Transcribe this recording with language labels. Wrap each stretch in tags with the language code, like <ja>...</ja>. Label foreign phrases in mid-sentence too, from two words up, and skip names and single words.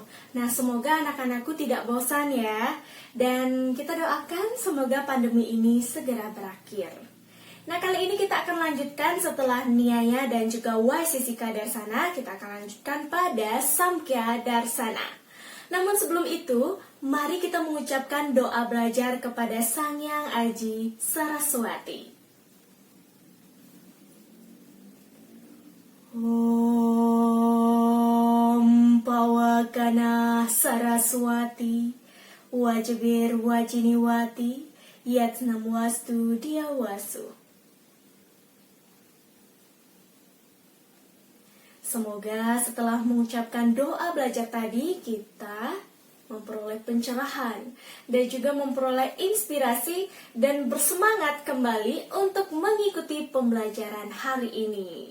<id>Nah, semoga anak-anakku tidak bosan ya. Dan kita doakan semoga pandemi ini segera berakhir. Nah, kali ini kita akan lanjutkan setelah Niyaya dan juga Waisesika Darsana, kita akan lanjutkan pada Samkhya Darsana. Namun sebelum itu, mari kita mengucapkan doa belajar kepada Sang Hyang Aji Saraswati.</id> <sa>Om Pawakana Saraswati Wajibir Wajiniwati Yatnam Wastu Diawasu.</sa> <id>Semoga setelah mengucapkan doa belajar tadi, kita memperoleh pencerahan dan juga memperoleh inspirasi dan bersemangat kembali untuk mengikuti pembelajaran hari ini.</id>